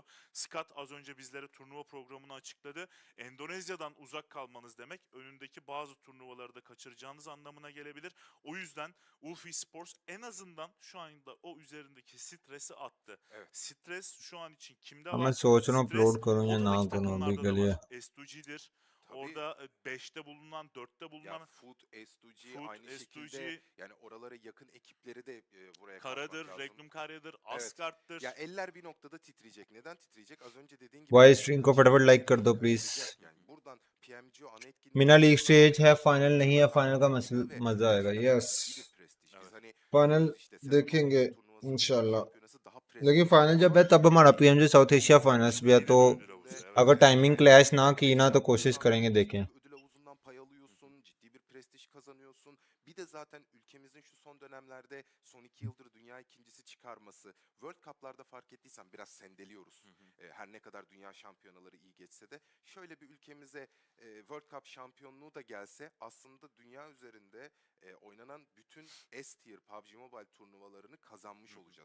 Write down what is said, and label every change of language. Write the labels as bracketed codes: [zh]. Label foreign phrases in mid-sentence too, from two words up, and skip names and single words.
[tr] Scott az önce bizlere turnuva programını açıkladı. Endonezya'dan uzak kalmanız demek önündeki bazı turnuvaları da kaçıracağınız anlamına gelebilir. O yüzden Esports en azından şu anda o üzerindeki stresi attı. Evet. Stres şu an için kimde [hi] मैं [tr] var? [hi] सोच रहा हूँ [tr] Stres [hi] अपलोड करूँ या ना [tr] odadaki [hi] करूँ अभी [tr] takımlarda [hi] के [tr] da [hi] लिए. [tr] var. S2G'dir. Tabii. Orada 5'te bulunan, 4'te bulunan Ya Food, S2G Food, aynı S2G, şekilde yani oralara yakın ekipleri de buraya Karadır, katmak lazım. Regnum Karya'dır, Asgard'dır. Ya eller bir noktada titreyecek. Neden titreyecek? Az önce dediğin gibi. [en] Voice stream [hi] को फटाफट लाइक कर दो प्लीज. [tr] Yani buradan PMGO ana etkinliği. [hi] मीना [en] league stage [hi] है, फाइनल नहीं है, फाइनल का मजा आएगा. यस. [tr] Bir prestij. Biz hani [hi] फाइनल [tr] İşte sezonun [hi] देखेंगे [tr] ortası turnuvası, dünya [hi] इंशाल्लाह [tr] şampiyonası daha [hi] लेकिन [tr] prestijli [hi] फाइनल जब [tr] ama [hi] है तब हमारा PMG साउथ एशिया फाइनल्स भी है [tr] Yine [hi] तो [tr] bir ödül havuzu. Evet. [hi] अगर [en] timing clash [hi] ना की ना तो [tr] Dünya [hi] कोशिश करेंगे [tr] şampiyonasında [hi] देखें [tr] bir ödül havuzundan pay alıyorsun, ciddi bir prestij kazanıyorsun. Bir de zaten ülkemizin şu son dönemlerde son 2 yıldır dünya ikincisi çıkarması. World Cup'larda fark ettiysen biraz sendeliyoruz. Her ne kadar dünya şampiyonaları iyi geçse de şöyle bir ülkemize World Cup şampiyonluğu da gelse aslında dünya üzerinde oynanan bütün S-tier PUBG Mobile turnuvalarını kazanmış olacağız.